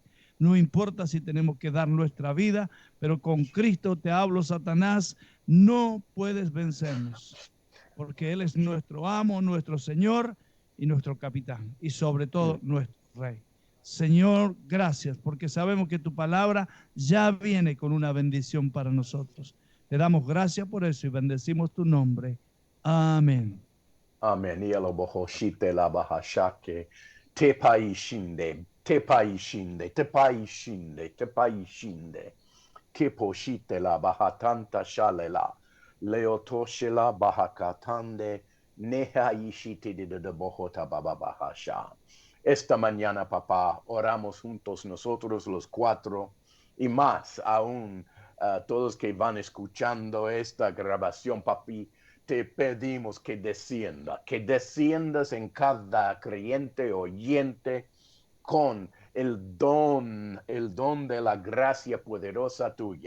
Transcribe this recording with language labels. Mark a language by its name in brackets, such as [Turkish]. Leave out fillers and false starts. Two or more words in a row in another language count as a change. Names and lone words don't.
[Spanish] No importa si tenemos que dar nuestra vida, pero con Cristo te hablo, Satanás, no puedes vencernos, porque Él es nuestro amo, nuestro Señor y nuestro capitán, y sobre todo nuestro Rey. Señor, gracias, porque sabemos que tu palabra ya viene con una bendición para nosotros. Te damos gracias por eso y bendecimos tu nombre. Amén. Amén. Yelo bohoshite la bahashake. Tepai shinde. Tepai shinde. Tepai shinde. Tepai shinde. Keposhite la bahatanta shalela. Leotoshela bahakatande. Neha ishiti de bohota bababahasha. Esta mañana, papá, oramos juntos nosotros los cuatro y más aún todos que van escuchando esta grabación, papi. Te pedimos que desciendas en cada creyente oyente con el don de la gracia poderosa tuya,